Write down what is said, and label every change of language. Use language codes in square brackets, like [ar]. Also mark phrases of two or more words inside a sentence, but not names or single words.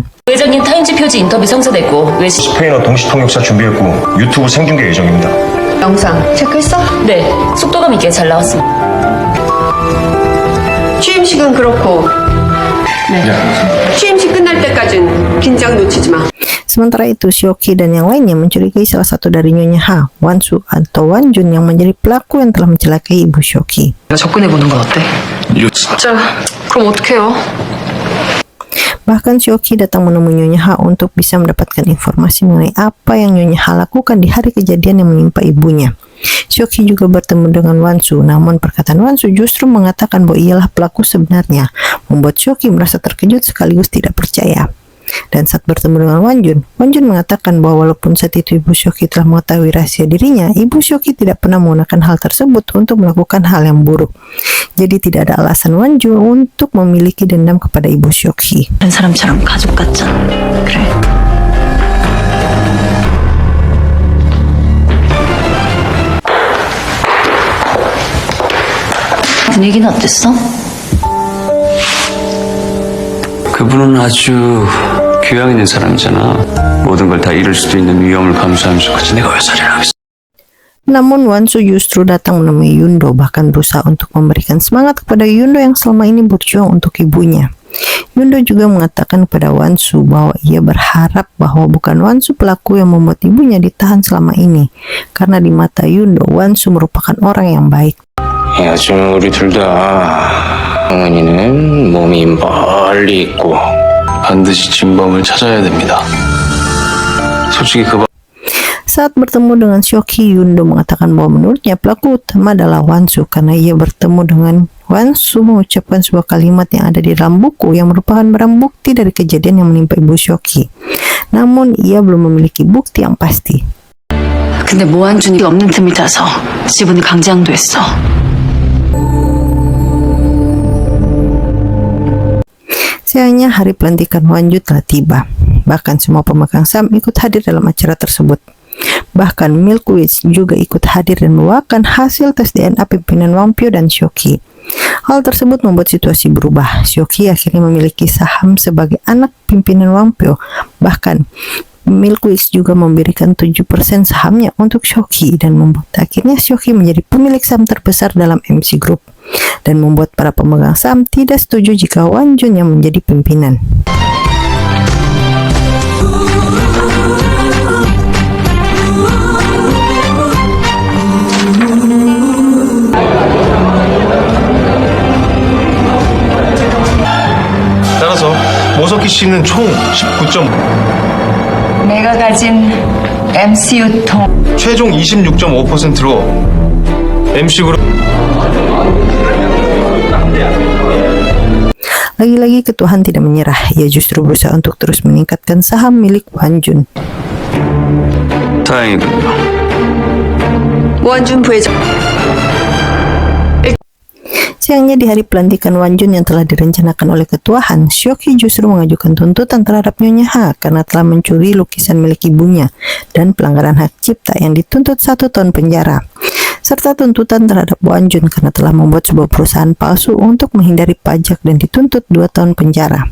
[ko] 회장님 타임즈 표지 인터뷰 성사됐고 외신. 스페인어 동시 통역사 준비했고 유튜브 생중계 예정입니다. 영상 체크했어? 네, 속도감 있게 잘 나왔습니다. 취임식은 그렇고 취임식 끝날 때까진 긴장 놓치지 마. [id] Sementara itu, Syoki dan yang lainnya mencurigai salah satu dari Nyonya Ha, Wansu atau Wan Jun yang menjadi pelaku yang telah mencelakai ibu Syoki. [ko] 접근해보는 건 어때? 진짜 그럼 어떡해요? [id] Bahkan Syoki datang menemui Nyonya Ha untuk bisa mendapatkan informasi mengenai apa yang Nyonya Ha lakukan di hari kejadian yang menimpa ibunya. Syoki juga bertemu dengan Wansu, namun perkataan Wansu justru mengatakan bahwa ialah pelaku sebenarnya, membuat Syoki merasa terkejut sekaligus tidak percaya. Dan saat bertemu dengan Wan Jun mengatakan bahwa walaupun saat itu ibu Syoki telah mengetahui rahasia dirinya, ibu Syoki tidak pernah menggunakan hal tersebut untuk melakukan hal yang buruk. Jadi tidak ada alasan Wan Jun untuk memiliki dendam kepada ibu Syoki. [ko] 다른 사람처럼 가족 같잖아. 그래. 분위기는 어땠어? 그분은 아주 교양 있는 사람이잖아. 모든 걸 다 잃을 수도 있는 위험을 감수하면서 그치 내가 왜 살인을 하겠어. Namun Wansu justru datang menemui Yundo, bahkan berusaha untuk memberikan semangat kepada Yundo yang selama ini berjuang untuk ibunya. Yundo juga mengatakan kepada Wansu bahwa ia berharap bahwa bukan Wansu pelaku yang membuat ibunya ditahan selama ini, karena di mata Yundo, Wansu merupakan orang yang baik. 요즘 우리 둘 다 어머니는 몸이 멀리 있고 반드시 진범을 찾아야 됩니다. 솔직히 그 [id] Saat bertemu dengan Shoki, Yundo mengatakan bahwa menurutnya pelaku utama adalah Wansu karena ia bertemu dengan Wansu mengucapkan sebuah kalimat yang ada di dalam buku yang merupakan barang bukti dari kejadian yang menimpa Ibu Shoki. Namun ia belum memiliki bukti yang pasti. [ko] 근데 모한준이 없는 틈을 타서 지분을 강제항도했어. [id] Sayangnya hari pelantikan Wanjun telah tiba. Bahkan semua pemegang saham ikut hadir dalam acara tersebut. Bahkan Milkowitz juga ikut hadir dan membawakan hasil tes DNA pimpinan Wampio dan Shoki. Hal tersebut membuat situasi berubah. Shoki akhirnya memiliki saham sebagai anak pimpinan Wampio. Bahkan Milkowitz juga memberikan 7% sahamnya untuk Shoki dan membuat akhirnya Shoki menjadi pemilik saham terbesar dalam MC Group dan membuat para pemegang saham tidak setuju jika Wanjun yang menjadi pimpinan. [ko] 따라서 모석기 씨는 총 19점, 내가 가진 MCU 통 최종 26.5%로 MC그룹. [id] Lagi-lagi ketuhan tidak menyerah, ia justru berusaha untuk terus meningkatkan saham milik Wanjun. [ko] 다행이군요. 원준 부회장 [id] Sayangnya di hari pelantikan Wanjun yang telah direncanakan oleh Ketua Han, Shoki justru mengajukan tuntutan terhadap Nyonya Ha karena telah mencuri lukisan milik ibunya dan pelanggaran hak cipta yang dituntut 1 tahun penjara, serta tuntutan terhadap Wanjun karena telah membuat sebuah perusahaan palsu untuk menghindari pajak dan dituntut 2 tahun penjara.